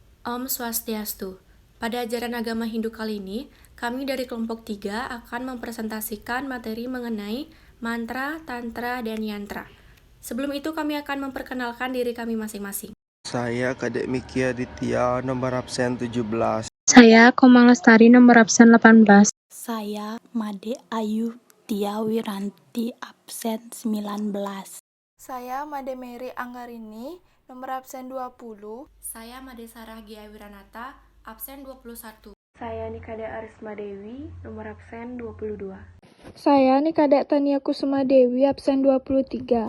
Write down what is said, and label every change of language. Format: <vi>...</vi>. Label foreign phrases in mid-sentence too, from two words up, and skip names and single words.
<id>Om Swastiastu. Pada ajaran agama Hindu kali ini, kami dari kelompok 3 akan mempresentasikan materi mengenai mantra, tantra, dan yantra. Sebelum itu kami akan memperkenalkan diri kami masing-masing. Saya Kadek Miki Aditya, nomor absen 17. Saya Komang Lestari, nomor absen 18. Saya Made Ayu Tia Wiranti, absen 19. Saya Made Mary Anggarini, nomor absen 20. Saya Made Sarah Gia Wiranata, absen 21. Saya Nikada Arisma Dewi, nomor absen 22. Saya Nikada Tania Kusuma Dewi, absen 23.</id>